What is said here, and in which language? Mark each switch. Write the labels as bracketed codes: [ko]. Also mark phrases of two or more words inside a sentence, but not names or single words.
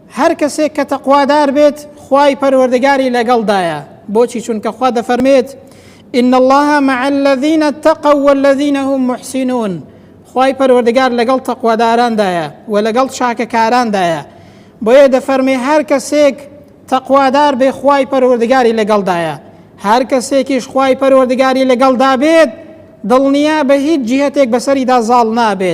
[ckb] هەر کەسێک کە تەقوادار بێت خوای پەروەردگاری لەگەڵدایە. بۆچی؟ چونکە خوا دەفەرمێت [ar] إن الله مع الذين اتقوا والذين هم محسنون. [ckb] خوای پەروەردگار لەگەڵ تەقواداران و لەگەڵ چاکەکاران بۆیە دەفەرمێ هەر کەسێک تەقوادار بێ خوای پەروەردگاری لەگەڵدایە. هەر کەسێکیش خوای پەروەردگاری لەگەڵدا بێت دڵنیا بە هیچ جیهەتێک بەسەریدا زاڵ نابێت.